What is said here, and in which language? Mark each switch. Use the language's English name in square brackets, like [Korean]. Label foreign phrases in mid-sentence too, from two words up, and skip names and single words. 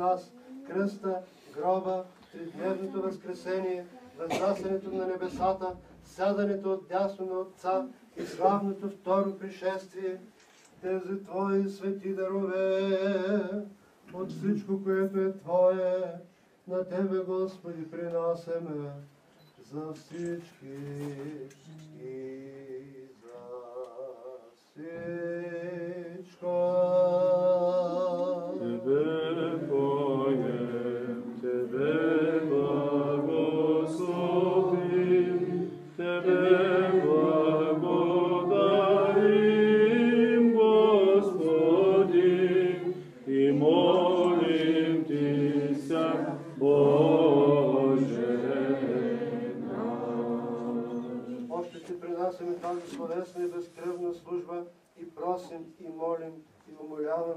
[Bulgarian] нас, кръста, гроба, тридневното възкресение, възнасянето на небесата, сядането от дясно на Отца и славното второ пришествие, тези Твои свети дарове, от всичко, което е Твое, на Тебе, Господи, принасяме за всички и за всичко. [Church Slavic] Тебе поем, Тебе благословим, Тебе благодарим, Господи, и молим Ти ся, Боже наш. [Bulgarian] Още Ти принасяме тази словесна и безкръвна служба и просим, и молим, и умоляваме.